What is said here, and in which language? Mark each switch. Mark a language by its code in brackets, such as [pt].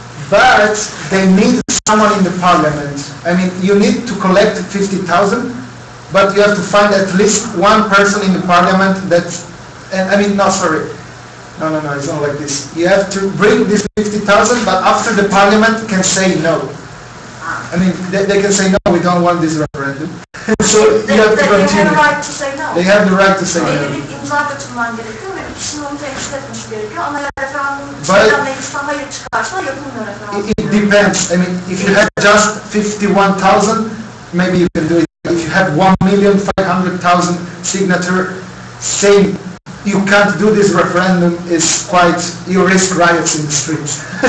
[en] But they need someone in the parliament. I mean, you need to collect 50,000, but you have to find at least one person in the parliament that, I mean, no, sorry. No, it's not like this. You have to bring this 50,000, but after the parliament can say no. I mean, they can say no, we don't want this referendum. So you have to continue. They have the right to say no. They have the right to say no. [tr] Bir imza götürmen gerekiyor ve kişinin onu temsil etmesi gerekiyor. Ama referandum meclisten hayır çıkarsa yapılmıyor referandum. [en] It depends. I mean, if you have just 51,000, maybe you can do it. If you have 1,500,000 signature saying you can't do this referendum, is quite, you risk riots in the streets.